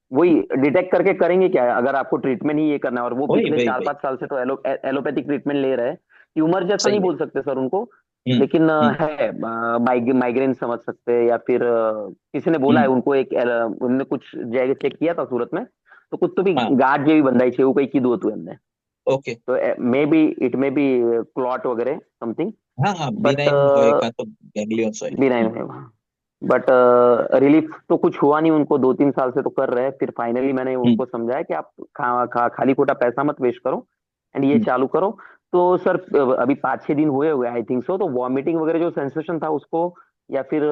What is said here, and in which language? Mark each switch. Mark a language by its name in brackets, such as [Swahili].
[Hindi] वही डिटेक्ट करके करेंगे क्या, अगर आपको ट्रीटमेंट ही ये करना है. और वो वही पिछले वही चार वही पांच साल से तो एलोपैथिक ट्रीटमेंट ले रहे हैं. ट्यूमर जैसा नहीं सही है. बोल सकते सर उनको, हम्म लेकिन हम्म है माइग्रेन समझ सकते हैं. या फिर किसी ने बोला है हम्म उनको, एक उन्होंने कुछ जगह चेक किया था सूरत में, तो कुछ तो भी हाँ [Gujarati] गांठ જેવી બંધાઈ છે એવું કઈ કીધું હતું એમને. [English] Okay. તો may be it may be clot वगैरह something. [Hindi] हाँ हाँ, बट [Gujarati] बिनाइन होए का तो गैंग्लियंस होए. [Hindi] बिनाइन है. बट रिलीफ तो कुछ हुआ नहीं उनको, 2-3 साल से तो कर रहे हैं. फिर फाइनली मैंने हम्म उनको समझाया कि आप खाली खोटा पैसा मत वेस्ट करो एंड ये हम्म चालू करो. तो सर अभी 5-6 दिन हुए [English] I think so. [Hindi] तो वॉमिटिंग वगैरह जो सेंसेशन था उसको, या फिर